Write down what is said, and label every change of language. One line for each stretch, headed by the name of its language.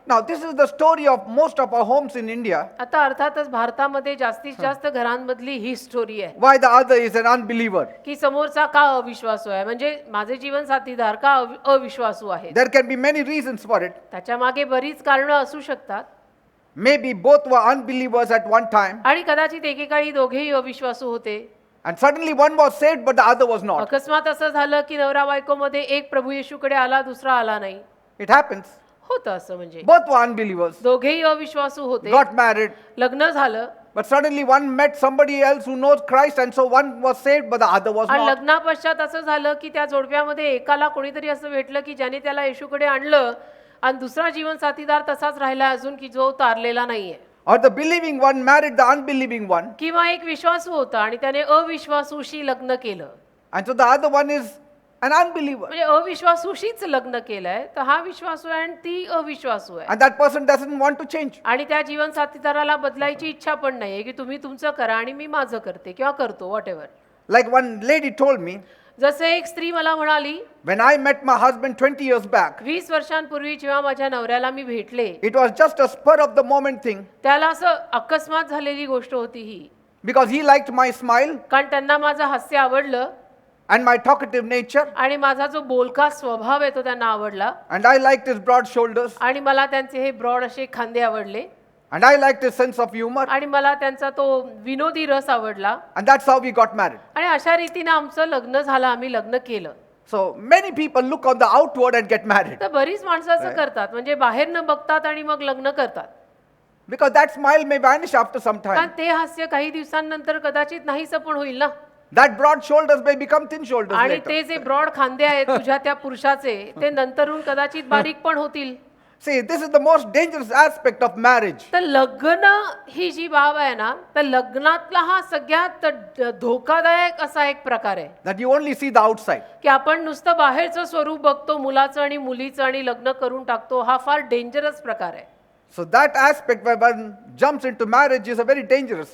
English: Now, this is the story of most of our homes in India.
Marathi: आता अर्थातच भारतामध्ये जास्तीत जास्त घरांमधली ही स्टोरी आहे
English: Why the other is an unbeliever.
Marathi: की समोरचा का अविश्वासू आहे, म्हणजे माझे जीवन साथीदार का अविश्वासू आहे.
English: There can be many reasons for it.
Marathi: त्याच्या मागे बरीच कारणं असू शकतात
English: Maybe both were unbelievers at one time,
Marathi: आणि कदाचित एकेकाळी दोघेही अविश्वासू होते.
English: and suddenly one was saved but the other was not.
Marathi: अकस्मात असं झालं की नवरा बायकोमध्ये एक प्रभू येशूकडे आला, दुसरा आला नाही.
English: It happens.
Marathi: होतं असं, म्हणजे
English: Both were unbelievers,
Marathi: दोघेही अविश्वासू होते,
English: got married,
Marathi: लग्न झालं
English: but suddenly one met somebody else who knows Christ, and so one was saved but the other was
Marathi: आणि
English: not.
Marathi: लग्नापश्चात असं झालं की त्या जोडप्यामध्ये एकाला कोणीतरी असं भेटलं की ज्याने त्याला येशूकडे आणलं आणि दुसरा जीवन साथीदार तसाच राहिला अजून की जो तारलेला नाहीये.
English: Or the believing one married the unbelieving one,
Marathi: किंवा एक विश्वासू होता आणि त्याने अविश्वासूशी लग्न केलं,
English: and so the other one is an unbeliever,
Marathi: म्हणजे अविश्वासूशीच लग्न केलंय. तर हा विश्वासू आहे आणि ती अविश्वासू आहे
English: and that person doesn't want to change.
Marathi: आणि त्या जीवन साथीदाराला बदलायची इच्छा पण नाहीये की तुम्ही तुमचं करा आणि मी माझं करते किंवा करतो
English: Whatever. Like one lady told me,
Marathi: जसे एक स्त्री मला म्हणाली,
English: when I met my husband 20 years back,
Marathi: 20 वर्षांपूर्वी जेव्हा माझ्या नवऱ्याला मी भेटले,
English: it was just a spur of the moment thing,
Marathi: त्याला असं अकस्मात झालेली गोष्ट होती ही,
English: because he liked my smile
Marathi: कारण त्यांना माझं हास्य आवडलं
English: and my talkative nature,
Marathi: आणि माझा जो बोलका स्वभाव आहे तो त्यांना आवडला
English: and I liked his broad shoulders,
Marathi: आणि मला त्यांचे हे ब्रॉड असे खांदे आवडले
English: and I liked his sense of humor,
Marathi: आणि मला त्यांचा तो विनोदी रस आवडला
English: and that's how we got married.
Marathi: आणि अशा रीतीने आमचं लग्न झालं, आम्ही लग्न केलं.
English: So many people look on the outward and get married,
Marathi: तर बरीच माणसं असं करतात, म्हणजे बाहेर न बघतात आणि मग लग्न करतात,
English: because that smile may vanish after some
Marathi: कारण
English: time.
Marathi: ते हास्य काही दिवसांनंतर कदाचित नाहीसं पण होईल ना.
English: That broad shoulders may become thin shoulders
Marathi: आणि
English: later.
Marathi: ते जे ब्रॉड खांदे आहेत तुझ्या त्या पुरुषाचे ते नंतरून कदाचित बारीक पण होतील.
English: See, this is the most dangerous aspect of marriage.
Marathi: तर लग्न ही जी बाब आहे ना, तर लग्नातला हा सगळ्यात धोकादायक असा एक प्रकार आहे
English: That you only see the outside.
Marathi: की आपण नुसतं बाहेरचं स्वरूप बघतो मुलाचं आणि मुलीचं आणि लग्न करून टाकतो. हा फार डेंजरस प्रकार आहे.
English: So that aspect where one jumps into marriage is a very dangerous